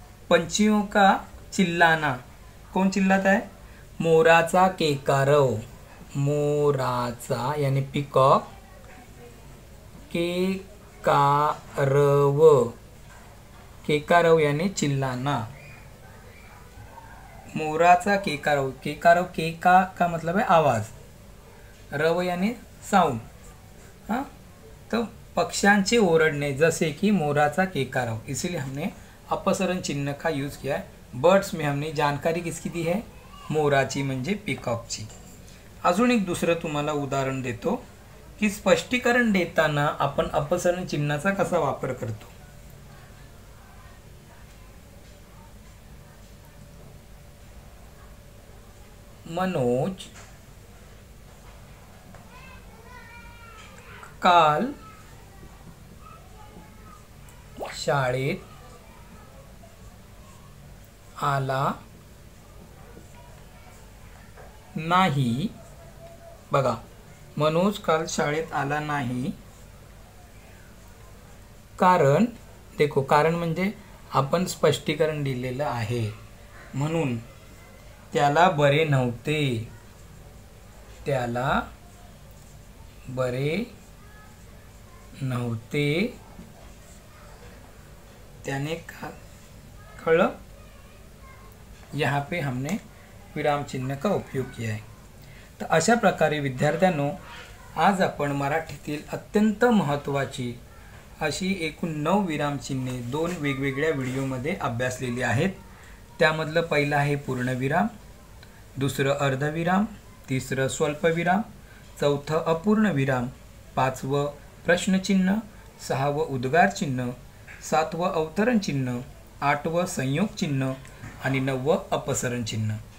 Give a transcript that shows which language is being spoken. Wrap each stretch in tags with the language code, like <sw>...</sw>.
<hi>पंछियों का चिल्लाना, कौन चिल्लाता है, मोराचा केकारव, मोराचा यानी पिकॉक, केकारव, केकारव यानी चिल्लाना, मोराचा केकारव. केकारव केका का मतलब है आवाज, रव यानी साउंड. हाँ, तो</hi> <mr>पक्ष्यांचे ओरडने</mr> <hi>जैसे कि मोराचा केकारव, इसीलिए हमने अपसरण चिन्ह का यूज किया है. बर्ड्स में हमने जानकारी किसकी दी है,</hi> <mr>मोराची म्हणजे पिकॉकची. अजून एक दुसरं तुम्हाला उदाहरण देतो की स्पष्टीकरण देताना आपण अपसरण चिन्हाचा कसा वापर करतो. मनोज काल शाळेत आला नाही. बघा, मनोज काल शाळेत आला नाही कारण, देखो कारण म्हणजे आपण स्पष्टीकरण दिलेलं आहे, म्हणून त्याला बरे नव्हते, त्याला बरे नव्हते, त्याने कळलं.</mr> <hi>यहाँ पे हमने विराम चिन्ह का उपयोग किया है.</hi> <mr>तर अशा प्रकारे विद्यार्थ्यांनो, आज आपण मराठीतील अत्यंत महत्त्वाची अशी एकूण 9 विरामचिन्हे 2 वेगवेगळ्या व्हिडिओमध्ये अभ्यासलेली आहेत. त्यामधलं पहिलं आहे पूर्णविराम, दुसरं अर्धविराम, तिसरं स्वल्पविराम, चौथं अपूर्णविराम, पाचवं प्रश्नचिन्ह, सहावं उद्गार चिन्ह, सातवं अवतरण चिन्ह, आठवं संयोग चिन्ह आणि 9वं अपसरण चिन्ह.</mr>